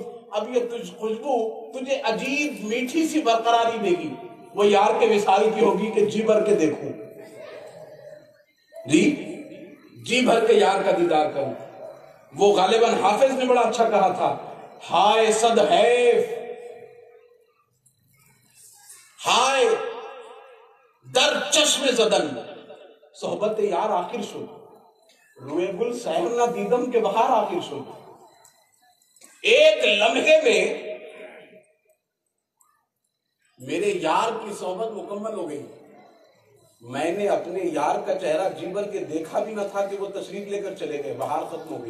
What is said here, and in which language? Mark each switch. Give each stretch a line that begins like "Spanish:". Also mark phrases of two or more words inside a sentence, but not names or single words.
Urdu: اب یہ خوشبو تجھے عجیب میٹھی سی برقراری دے گی. وہ یار کے وصال کی ہوگی کہ جی بھر کے دیکھوں، جی بھر کے یار کا دیدار کروں. وہ غالباً حافظ نے بڑا اچھا کہا تھا،
Persian: ہائے صد حیف، ہائے در چشم زدن صحبت یار آخر شد، روئے گل سہر نہ دیدم کے بہار آخر شد.
Urdu: ایک لمحے میں میرے یار کی صحبت مکمل ہو گئی. میں نے اپنے یار کا چہرہ جی بھر کے دیکھا بھی نہ تھا کہ وہ تشریف لے کر چلے گئے، بہار ختم ہو گئی.